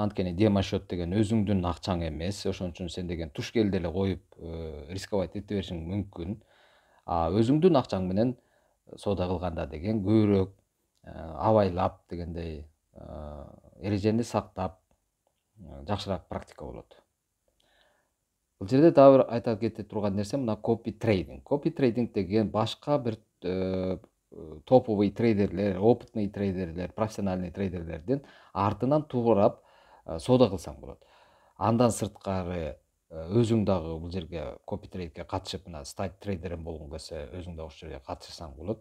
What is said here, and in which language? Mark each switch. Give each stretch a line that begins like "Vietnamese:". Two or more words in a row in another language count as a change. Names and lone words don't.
Kyrgyz: Анткени демо счет деген өзүңдүн акчаң эмес. Ошон үчүн сен деген туш кел деле коюп рисковать эте беришиң мүмкүн. Өзүңдүн акчаң менен соода кылганда деген көбүрөөк абайлап дегендей эрежени сактап жакшыраак практика болот. Бул жерде дагы бир айта кете турган нерсе мына
English: copy trading. Copy trading
Kyrgyz: деген башка бир топовый трейдерлер, опытный трейдерлер, профессиональный трейдерлердин артынан туурап соода кылсаң болот. Андан сырткары өзүң дагы бул жерге
English: copy trade'ге
Kyrgyz: катышып, мына
Russian: стать трейдерин
Kyrgyz: болгоң келсе, өзүң да ошол жерге катышсаң болот.